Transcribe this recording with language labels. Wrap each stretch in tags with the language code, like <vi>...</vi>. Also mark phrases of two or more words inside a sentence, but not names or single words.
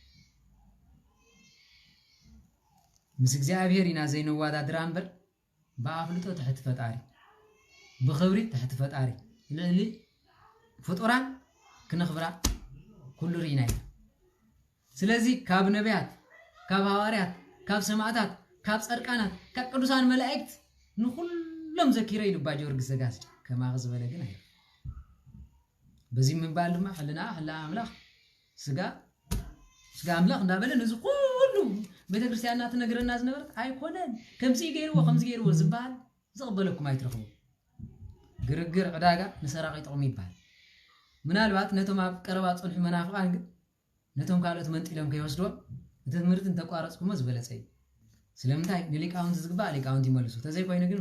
<ti>ምስ እግዚአብሔር ኢና ዘይነዋዳድር እምበር በአፍልጦ ተሕት ፈጣሪ በኽብሪ ተሕት ፈጣሪ ልዕሊ ፍጡራን ክንኽብራ ኩሉ ሪና ኢና ስለዚህ ካብ ነቢያት ካብ ሐዋርያት ካብ ሰማዕታት ካብ ጸድቃናት ካብ ቅዱሳን መላእክት ንኹሎም ዘኪረ ኢሉ አባ ጊዮርጊስ ዘጋስጫ ከማኽ ዝበለ ግን አይ</ti> <am>በዚህ ምንባል</am> <ti>ድማ ሕልና አምላኽ ስጋ አምላኽ እንዳበለ ነዚ ሁሉ ቤተ ክርስቲያንና ትነግረና ዝነበረት አይኮነን ከምዚ ገይርዎ ዝባል ዝቅበለኩም አይትረኽቡ ግርግር ዕዳጋ ንሰራቂ ጥቕሚ ይባል ምናልባት ነቶም ኣብ ቀረባ ጽንሑ መናፍቃን ግን ነቶም ካልኦት መንጢሎም ከይወስድዎ እቲ ትምህርትን ተቋረጽኩሞ ዝበለጸ እዩ ስለምንታይ ንሊቃውንቲ ዝግባእ ሊቃውንቲ ይመልሱ ተዘይ ኮይኑ ግን</ti>